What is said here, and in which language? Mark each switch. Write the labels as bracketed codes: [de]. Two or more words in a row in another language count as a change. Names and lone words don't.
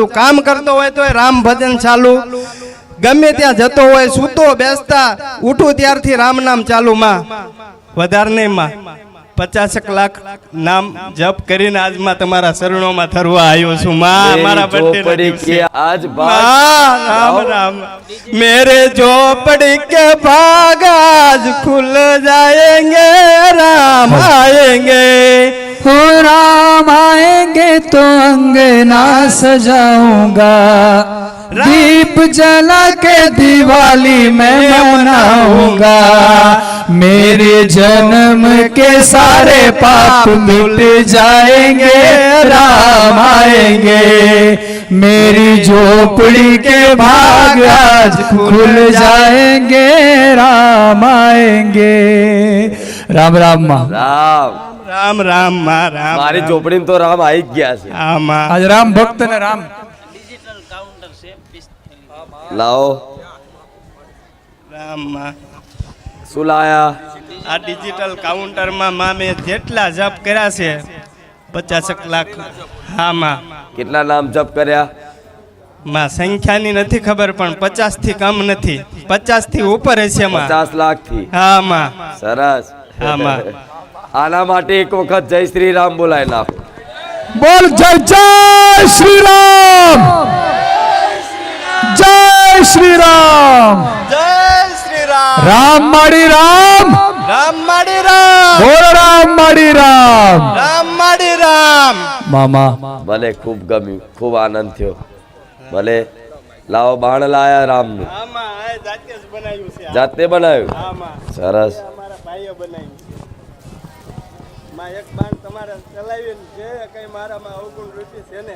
[gu] કામ કરતો હોય તો રામ ભજન ચાલુ, ગમે ત્યાં જતો હોય, સૂતો બેસતા ઉઠું ત્યારથી રામ નામ ચાલુ. માં વધારે નહીં માં 50 લાખ નામ જપ કરીને આજમાં તમારા શરણોમાં ધરવા આવ્યો છું. માં મારા બર્થડે કે આજ [hi] राम राम मेरे झोपड़ी के भाग आज खुल जाएंगे, राम आएंगे. हो राम आएंगे तो अंगना सजाऊंगा, दीप जला के दिवाली मैं मनाऊंगा, मेरे जन्म के सारे पाप मिट जाएंगे, राम आएंगे, मेरी झोपड़ी के भाग आज खुल जाएंगे, राम आएंगे. राम राम माँ. [gu] રામ રામ રામ માં રામ. મારી ઝોપડીમાં તો રામ આવી જ ગયા છે. હા માં [hi] आज राम भक्त ने राम [gu] લાવો રામ માં. શું લાયા? આ ડિજિટલ કાઉન્ટરમાં માં મેં જેટલા જપ કર્યા છે 50 લાખ. હા માં કેટલા નામ જપ કર્યા? માં સંખ્યાની નથી ખબર, પણ 50 થી કમ નથી, 50 થી ઉપર હશે માં. 50 લાખ થી. હા માં. સરસ. હા માં. આના માટે એક વખત જય શ્રી રામ બોલાય નાખો. [hi] बोल जय जय श्री राम, जय श्री राम. [gu] જય શ્રી રામ. રામ માડી રામ, રામ માડી રામ. બોલ રામ માડી રામ. રામ માડી રામ. मामा ભલે ખૂબ ગમ્યું, ખૂબ આનંદ થયો. ભલે લાવો બાણ લાયા રામનું. હા માં આ જાતે જ બનાવ્યું છે. જાતે બનાવ્યું? હા માં સરસ. અમારા ભાઈએ બનાવ્યું. માં એક બાણ તમારે ચલાવીને જે કઈ મારામાં અવગુણ રૂચિ છે ને